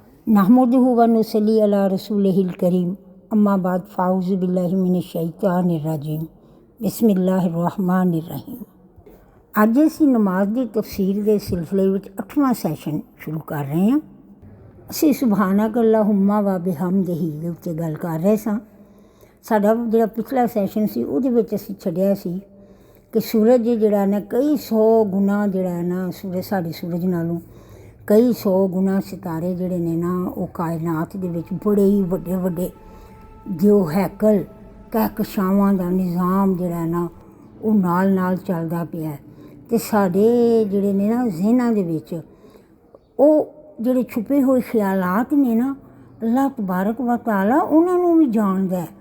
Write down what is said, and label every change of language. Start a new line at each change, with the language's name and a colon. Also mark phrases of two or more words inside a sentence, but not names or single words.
Arabic: نحمده ونصلي على رسوله الكريم أما بعد فأعوذ بالله من الشيطان الرجيم بسم الله الرحمن الرحيم.
Punjabi: ਅੱਜ ਅਸੀਂ ਨਮਾਜ਼ ਦੀ ਤਫਸੀਰ ਦੇ ਸਿਲਸਿਲੇ ਵਿੱਚ 8ਵਾਂ ਸੈਸ਼ਨ ਸ਼ੁਰੂ ਕਰ ਰਹੇ ਹਾਂ। ਅਸੀਂ
Arabic: سبحانك اللهم وبحمده
Punjabi: ਦੇ ਉੱਤੇ ਗੱਲ ਕਰ ਰਹੇ ਸਾਂ। ਸਾਡਾ ਜਿਹੜਾ ਪਿਛਲਾ ਸੈਸ਼ਨ ਸੀ ਉਹਦੇ ਵਿੱਚ ਅਸੀਂ ਛੱਡਿਆ ਸੀ ਕਿ ਸੂਰਜ ਜਿਹੜਾ ਨਾ ਕਈ 100 ਗੁਣਾ ਜਿਹੜਾ ਨਾ ਸਾਡੇ ਸੂਰਜ ਨਾਲੋਂ ਕਈ 100 ਗੁਣਾ ਸਿਤਾਰੇ ਜਿਹੜੇ ਨੇ ਨਾ ਉਹ ਕਾਇਨਾਤ ਦੇ ਵਿੱਚ ਬੜੇ ਹੀ ਵੱਡੇ ਵੱਡੇ ਜੋ ਹੈਕਲ ਕਹਿਕਸ਼ਾਵਾਂ ਦਾ ਨਿਜ਼ਾਮ ਜਿਹੜਾ ਨਾ ਉਹ ਨਾਲ ਨਾਲ ਚੱਲਦਾ ਪਿਆ ਅਤੇ ਸਾਡੇ ਜਿਹੜੇ ਨੇ ਨਾ ਜ਼ਿਹਨਾਂ ਦੇ ਵਿੱਚ ਉਹ ਜਿਹੜੇ ਛੁਪੇ ਹੋਏ ਖਿਆਲਾਤ ਨੇ ਨਾ ਅੱਲਾਹ
Arabic: تبارك وتعالى
Punjabi: ਉਹਨਾਂ ਨੂੰ ਵੀ ਜਾਣਦਾ ਹੈ।